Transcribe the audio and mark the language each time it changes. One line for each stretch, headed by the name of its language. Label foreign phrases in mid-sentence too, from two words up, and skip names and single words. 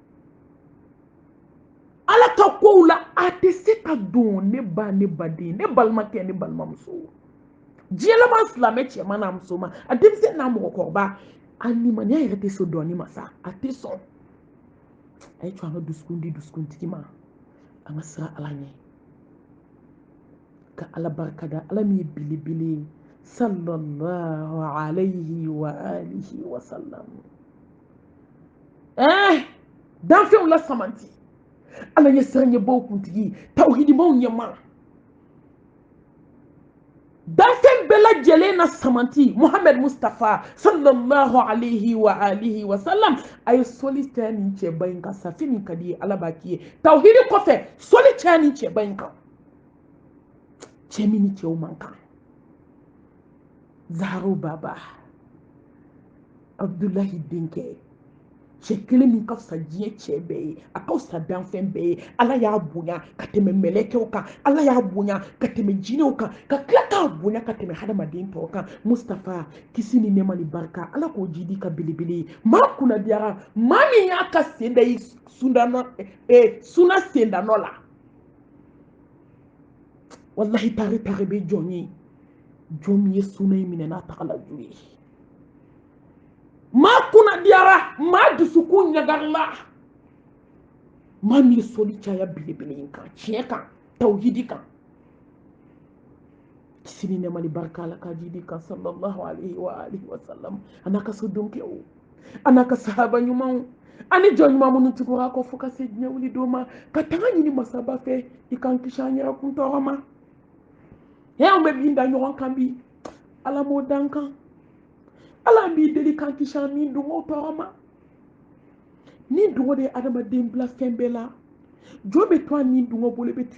Bambara: ala ka kow la a tɛ se ka don ne ba ne baden ne balimakɛ ne balimamuso diɲɛ laban silamɛ cɛman n'a musoman a denmisɛnnin n'a mɔgɔkɔrɔba a limaniya yɛrɛ tɛ so dɔɔni ma sa a tɛ sɔn a ye to an ka dusukun di dusukuntigi ma an ka siran ala ɲɛ ka ala barika da ala min ye belebele ye
Arabic: صلى الله عليه وعلى آله وسلم
Bambara: danfɛnw la samanti ala ye siran ɲɛbaw kuntigi tawhidimaw ɲɛma danfɛn bɛɛ lajɛlen na samanti muhammed mustafa
Arabic: صلى الله عليه وعلى آله وسلم
Bambara: a ye sɔli caya nin cɛba in kan safi min ka di ye ala b'a k'i ye tawhidi kɔfɛ sɔli caya nin cɛba in kan cɛ min ni cɛw man kan zaharo baba abdulahi denkɛ cɛ kelen min ka fisa diɲɛ cɛ bɛɛ ye a ka fisa danfɛn bɛɛ ye ala y'a bonya ka tɛmɛ mɛlɛkɛw kan ala y'a bonya ka tɛmɛ jinɛw kan ka tila k'a bonya ka tɛmɛ hadamaden tɔw kan mustafa kisi ni nɛɛma ni barika ala k'o jidi ka belebele ye maa kunnadiyara maa min y'a ka sen da i suna sendanɔ la wallahi tare tare bɛ jɔn ye jɔn min ye suna in minɛ n'a tagala ju ye maa kunnadiyara maa dusukun ɲagarila maa min ye sɔli caya belebele in kan tiɲɛ kan tawhidi kan kisi ni nɛɛma ni barika ala ka jidi kan
Arabic: صلى الله عليه وعلى آله وسلم
Bambara: a n'a ka so donkew a n'a ka sahaba ɲumanw ani jɔn ɲuman minnu tugura kɔ fo ka se diɲɛ wuli don ma ka tanga ɲini masaba fɛ i k'an kisi an yɛrɛ kun tɔɔrɔ ma an bɛ min da ɲɔgɔn kan bi ala m'o dan kan ala b'i deli k'an kisi an ni dungo tɔɔrɔ ma ni dungo de ye adamaden bila fɛn bɛɛ la jɔn bɛ to a ni dungo bolo i bɛ to